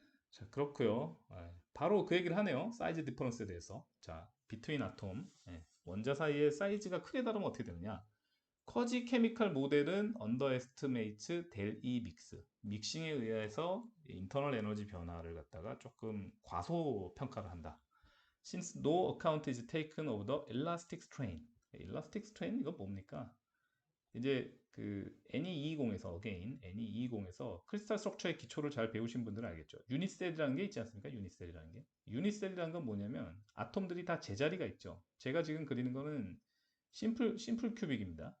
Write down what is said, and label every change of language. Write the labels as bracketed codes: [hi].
[ko] 자, 그렇고요. 바로 그 얘기를 하네요. 사이즈 디퍼런스에 대해서. 자, 비트윈 아톰. 원자 사이의 사이즈가 크게 다르면 어떻게 되느냐? 커지 케미칼 모델은 언더에스티메이트 델 E 믹스 믹싱에 의해서 인터널 에너지 변화를 갖다가 조금 과소 평가를 한다. [en] Since no account is taken of the elastic strain. [ko] elastic strain 이건 뭡니까? 이제 그 NE220에서 again NE220에서 크리스탈 스트럭처의 기초를 잘 배우신 분들은 알겠죠. 유니셀이라는 게 있지 않습니까? 유니셀이라는 게. 유니셀이라는 건 뭐냐면 아톰들이 다 제자리가 있죠. 제가 지금 그리는 거는 심플 큐빅입니다.